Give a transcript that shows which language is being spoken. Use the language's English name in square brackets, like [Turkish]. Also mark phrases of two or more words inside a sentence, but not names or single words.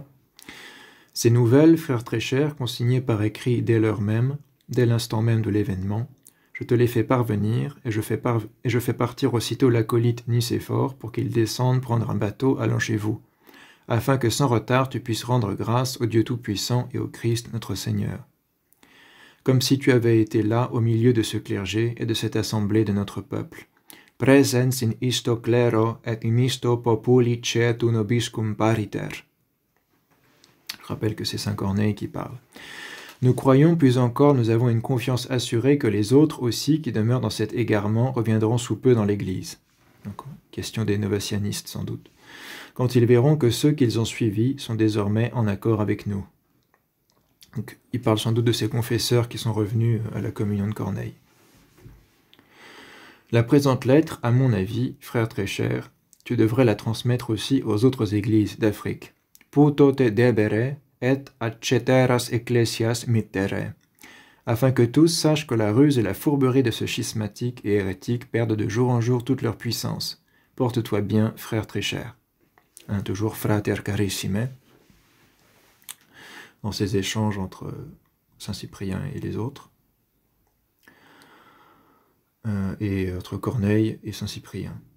[French] Ces nouvelles, frères très chers, consignées par écrit dès l'heure même, dès l'instant même de l'événement, je te les fais parvenir, et je fais partir aussitôt l'acolyte Nicéphore pour qu'il descende prendre un bateau allant chez vous, afin que sans retard tu puisses rendre grâce au Dieu Tout-Puissant et au Christ notre Seigneur. Comme si tu avais été là au milieu de ce clergé et de cette assemblée de notre peuple. [Latin] Presens in isto clero et in isto populi cetu nobiscum pariter. [French] Je rappelle que c'est saint Corneille qui parle. Nous croyons, plus encore, nous avons une confiance assurée que les autres aussi qui demeurent dans cet égarement reviendront sous peu dans l'Église. Donc, question des novatianistes sans doute. Quand ils verront que ceux qu'ils ont suivis sont désormais en accord avec nous. Donc, il parle sans doute de ces confesseurs qui sont revenus à la communion de Corneille. La présente lettre, à mon avis, frère très cher, tu devrais la transmettre aussi aux autres églises d'Afrique. [Latin] Puto te debere et aceteras ecclesias mittere, [French] afin que tous sachent que la ruse et la fourberie de ce schismatique et hérétique perdent de jour en jour toute leur puissance. Porte-toi bien, frère très cher. Toujours [Latin] frater carissime, [French] dans ces échanges entre Saint Cyprien et les autres, et entre Corneille et Saint Cyprien.